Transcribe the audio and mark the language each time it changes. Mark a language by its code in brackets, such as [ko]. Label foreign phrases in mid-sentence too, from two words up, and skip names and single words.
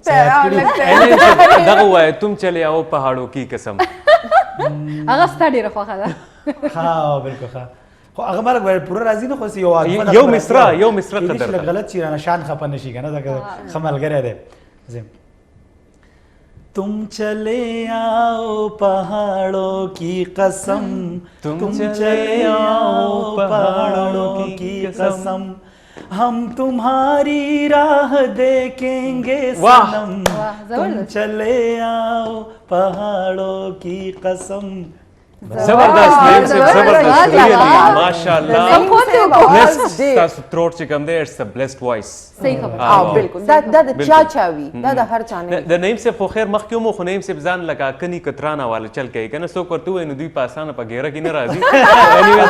[ps] دغه وایه [hi] तुम चले आओ पहाड़ों की कसम. [ps] هغه ستا ډېره خوښه ده. ها بالکل ښه خو هغه مرګ پوره راځي نه خو یو مصره قدر غلط شي رانه شان خفه نه شي که نه دا ښه ملګری دی. [hi] तुम चले आओ पहाड़ों की कसम तुम चले आओ पहाड़ों की कसम हम तुम्हारी राह देखेंगे सनम तुम चले आओ पहाड़ों की कसम. [ps] زبردست نیم صاحب زبردست ریئلی ماشاءالله تاسو تروټ چې کوم دی [en] it's a blessed voice. [ps] صحیح خبره بالکل دا د چا وي دا د هر چا نه د نیم صاحب خو خیر مخکې مو خو نیم صاحب ځان لکه کني کترانه والا چل کوي کنه څوک ورته وایي نو دوی په اسانه په ګیره کې نه راځي